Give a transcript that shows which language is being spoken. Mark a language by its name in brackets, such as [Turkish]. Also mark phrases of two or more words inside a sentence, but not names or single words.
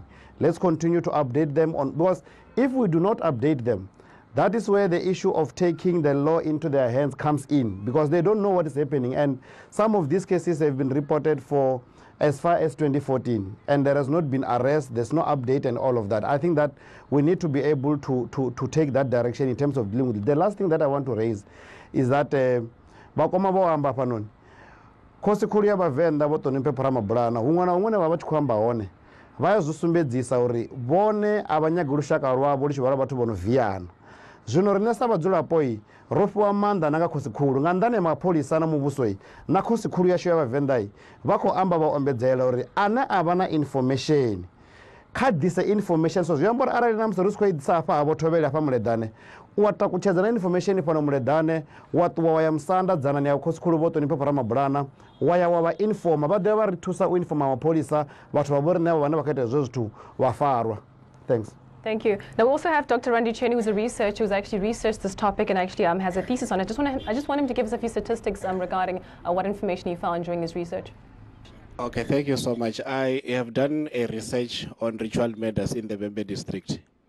[English] Let's continue to update them on, because if we do not update them, that is where the issue of taking the law into their hands comes in, because they don't know what is happening. And some of these cases have been reported for as far as 2014, and there has not been arrest, there's no update and all of that. I think that we need to be able to take that direction in terms of dealing with it. The last thing that I want to raise is that [Venda] bakoma bo amba panon khosi khulu ya vhavenḓa vho ṱoniphe pharamabulana huṅwe na huṅwe ne vha vha tshi khou amba hone vha ya zwi sumbedzisa uri vhone a vha nyagi lushaka lwavho lu tshi vha lwa vhathu vho no viana. Zwino riṋe sa vhadzulapo ro fhiwa maanḓa na nga khosi khulu nga nnḓani mapholisa na muvhuso na khosi khulu yashu ya vhavenḓa vha khou amba vha ombedzela uri ane a vha na information kha ḓise information. So zwi amba uri arali na musi ri si khou i ḓisa hafha ha vho Thobela hafha muleḓane u wa takutshedza na information fhano muleḓane wa ṱuwa wa ya musanda dzanani ya khosi khulu vho ṱoniphe pharamabulana wa ya wa vha informa vha ḓovha vha ri thusa u informa mapholisa vhathu vha vho riṋe vhane vha khou ita hezwo zwithu vha farwa. [English] Thanks. Thank you. Now we also have Dr. Randy Cheney, who's a researcher who's actually researched this topic and actually has a thesis on it. I just want him to give us a few statistics regarding what information he found during his research. Okay, thank you so much. I have done a research on ritual murders in the Bembe district.